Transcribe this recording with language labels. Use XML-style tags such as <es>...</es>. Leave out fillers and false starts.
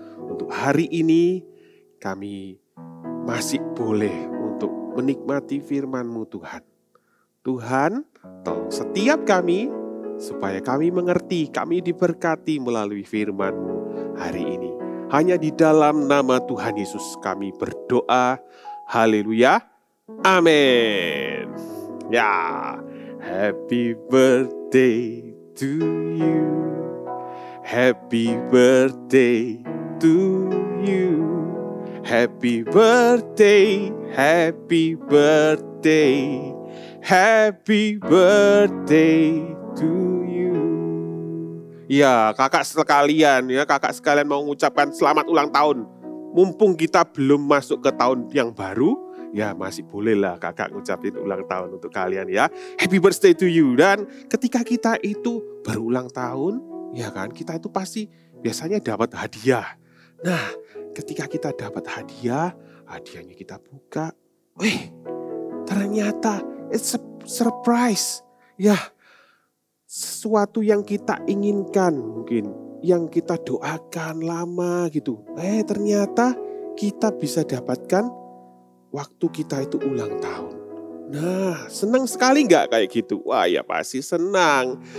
<id>Untuk hari ini kami masih boleh untuk menikmati firman-Mu Tuhan. Tuhan, tolong setiap kami supaya kami mengerti, kami diberkati melalui firman-Mu hari ini. Hanya di dalam nama Tuhan Yesus kami berdoa. Haleluya. Amin.</id> <en>Ya, happy birthday to you. Happy birthday to you. Happy birthday, happy birthday, happy birthday to you.</en> <id>Ya, kakak sekalian mau mengucapkan selamat ulang tahun. Mumpung kita belum masuk ke tahun yang baru, ya masih bolehlah kakak ngucapin ulang tahun untuk kalian ya.</id> <en>Happy birthday to you.</en> <id>Dan ketika kita itu berulang tahun, ya kan, kita itu pasti biasanya dapat hadiah. Nah, ketika kita dapat hadiah, hadiahnya kita buka. Ternyata</id> <en>it's a surprise.</en> <id>Ya, sesuatu yang kita inginkan mungkin, yang kita doakan lama gitu. Ternyata kita bisa dapatkan waktu kita itu ulang tahun. Nah, senang sekali nggak kayak gitu? Wah ya pasti senang.</id>